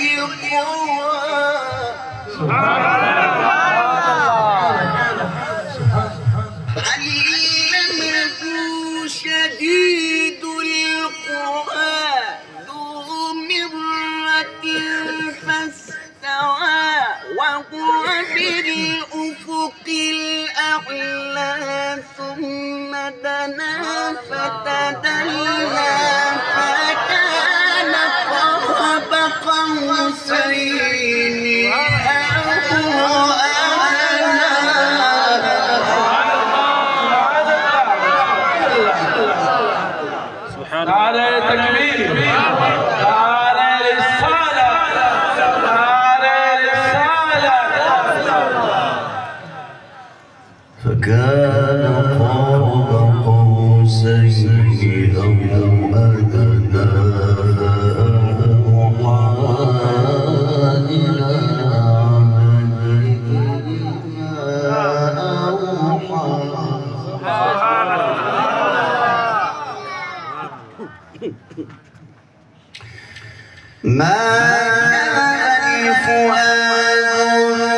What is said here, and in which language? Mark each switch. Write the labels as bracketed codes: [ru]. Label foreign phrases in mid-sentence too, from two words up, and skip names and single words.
[ar] القوى علمه شديد القوى ذو مرة فاستوى وهو بالأفق الأعلى ثم دنا فتدلى فكان قاب قوسين أو [ur] نعرہ تکبیر نعرہ رسالت نعرہ رسالت [ar] فكان قاب قوسين أو أدنى فأوحى إلى ما كان الفؤاد